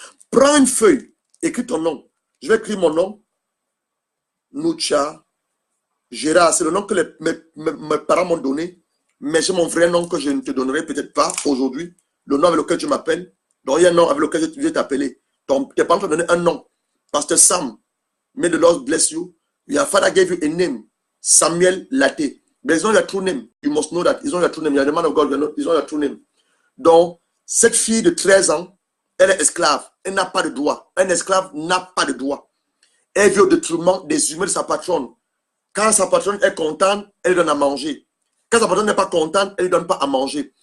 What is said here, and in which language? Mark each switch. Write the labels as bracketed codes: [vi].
[fr] Prends une feuille, écris ton nom. Je vais écrire mon nom. Nucha Gérard, c'est le nom que mes parents m'ont donné. Mais j'ai mon vrai nom que je ne te donnerai peut-être pas aujourd'hui. Le nom avec lequel tu m'appelles. Donc il y a un nom avec lequel je vais t'appeler. Tes parents t'ont donné un nom. [en] Pasteur Sam, may the Lord bless you. Your father gave you a name. Samuel Latte. But it's not your true name. You must know that. It's not your true name. You are the man of God. It's not your true name. [fr] Donc, cette fille de 13 ans, elle est esclave. Elle n'a pas de droit. Un esclave n'a pas de droit. Elle vit au détriment des humains de sa patronne. Quand sa patronne est contente, elle lui donne à manger. Quand sa patronne n'est pas contente, elle ne lui donne pas à manger.